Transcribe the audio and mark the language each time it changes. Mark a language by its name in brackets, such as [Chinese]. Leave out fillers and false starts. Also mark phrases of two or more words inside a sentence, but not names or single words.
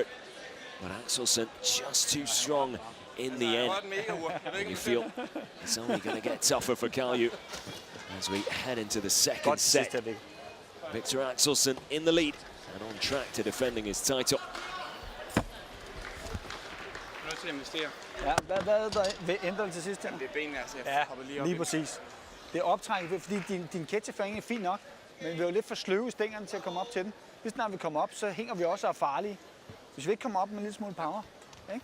[English] But Axelson just too strong in the end. And you feel it's only going to get tougher for Caljoux as we head into the second set. Viktor Axelson in the lead and on track to defending his title. [Danish] Ja, hvad er der ændret til sidst? Det er benene, altså. Jeg Ja, hopper lige op lige i- præcis. det er optrækket, fordi din ketchupfang er fin nok, men vi er jo lidt for sløve i stængerne til at komme op til den. Hvis snart vi kommer op, så hænger vi også og er farlige. Hvis vi ikke kommer op med en lille smule power, ikke?